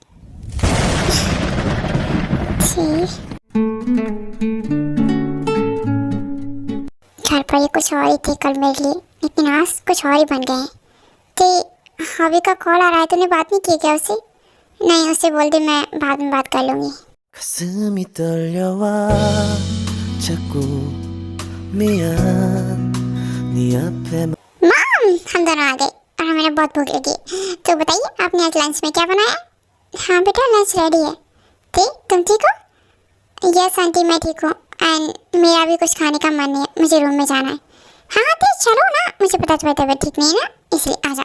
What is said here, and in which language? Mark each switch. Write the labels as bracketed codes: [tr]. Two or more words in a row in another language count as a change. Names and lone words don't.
[hi] घर पर ये कुछ और ही थे कल मेरे लिए, लेकिन आज कुछ और ही बन गए। ते हवी का कॉल आ रहा है, तूने बात नहीं की क्या उससे? नहीं, उसे बोल दे मैं बाद में बात कर लूंगी। [ko] 가슴이 떨려와 자꾸 미안 네 앞에 [hi] मॉम, हम दोनों आ गए और हमें बहुत भूख लगी। तो बताइए आपने आज लंच में क्या बनाया? हाँ बेटा, लंच रेडी है। ते तुम ठीक हो? [en] yes aunty, [hi] मैं ठीक हूँ। एंड मेरा भी कुछ खाने का मन नहीं है, मुझे रूम में जाना है। हाँ ते चलो ना, मुझे पता तुम्हारी तबीयत ठीक नहीं है ना, इसलिए आजा।